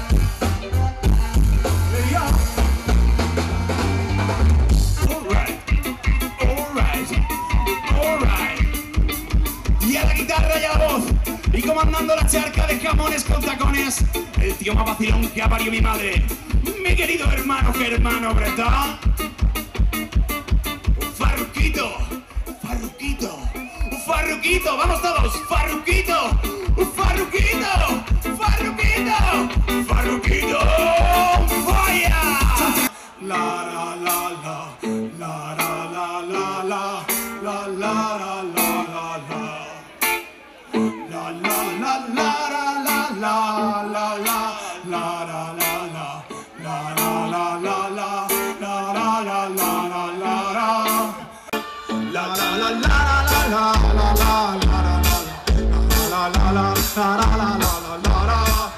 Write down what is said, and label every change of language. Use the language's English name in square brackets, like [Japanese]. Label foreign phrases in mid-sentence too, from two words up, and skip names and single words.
[Spanish] Y a la guitarra y a la voz, y comandando la charca de jamones con tacones, el tío más vacilón que ha parido mi madre, mi querido hermano Germano Bretón. Farruquito, Farruquito, Farruquito, vamos todos, Farruquito, Farruquito, Farruquito, Farruquito, vaya. La la la la, la la la la la, la la la la la la, la la la la la la la la la la la la, la la la la la, la la la la la la. La la la la la la la la la la la la la.